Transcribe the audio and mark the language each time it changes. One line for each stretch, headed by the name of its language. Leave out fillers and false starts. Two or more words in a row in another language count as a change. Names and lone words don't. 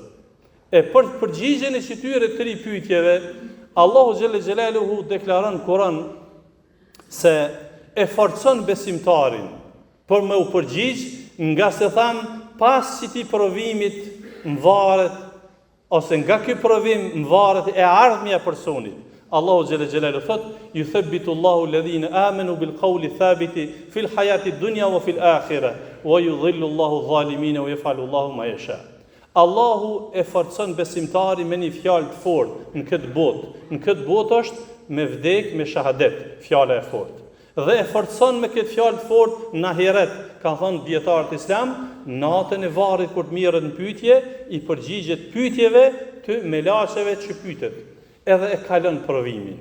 Albanian: E për përgjigjen e këtyre 3 pyetjeve, Allahu
Arabic: جل جلاله
Albanian: deklaron në Kur'an se e forcon besimtarin për me u përgjigj, nga se tham pas këtij provimit mvaret, ose nga ky provim mvaret e ardhmja e personit.
Arabic: الله جل جلاله thot: "يثبت الله الذين آمنوا بالقول الثابت في الحياة الدنيا وفي الآخرة ويضل الله الظالمين ويفعل الله ما يشاء."
Albanian: Allahu e forcon besimtarin me një fjalë të fortë në këtë botë. Në këtë botë është me vdek, me shahadet, fjala e fortë. Dhe e forcon me këtë fjalë të fortë në ahiret, ka thënë dietarët Islam, natën e varrit kur të mirret në pyetje, i përgjigjet pyetjeve të melasheve që pyetet, edhe e kalon provimin.